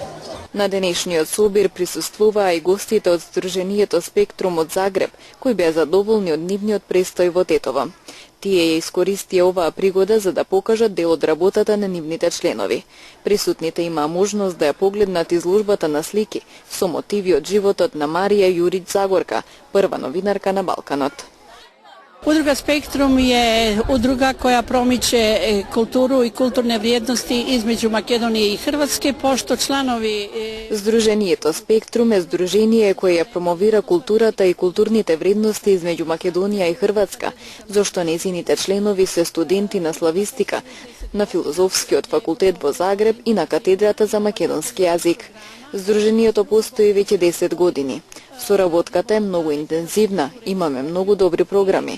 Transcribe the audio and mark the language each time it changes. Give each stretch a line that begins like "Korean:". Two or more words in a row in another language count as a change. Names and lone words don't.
Macedonian: На денешниот собир присуствуваа и гостите од Здруженијето Спектрум од Загреб, кои беа задоволни од нивниот престој во Тетово. Тие ја искористија оваа пригода за да покажат дел од работата на нивните членови. Присутните имаа можност да ја погледнат изложбата на слики со мотиви од животот на Марија Јурич Загорка, прва новинарка на Балканот.
Croatian: Udruga Spektrum je udruga koja promiče kulturu i kulturne vrijednosti između Makedonije i Hrvatske, pošto članovi...
Macedonian: Združeniјето Спектрум е здружение кое ја промовира културата и културните вредности измеѓу Македонија и Хрватска, зашто незините членови се студенти на славистика, на Филозофскиот факултет во Загреб и на катедрата за македонски јазик. Здруженијето постои веќе 10 години. Соработката е многу интензивна, имаме многу добри програми.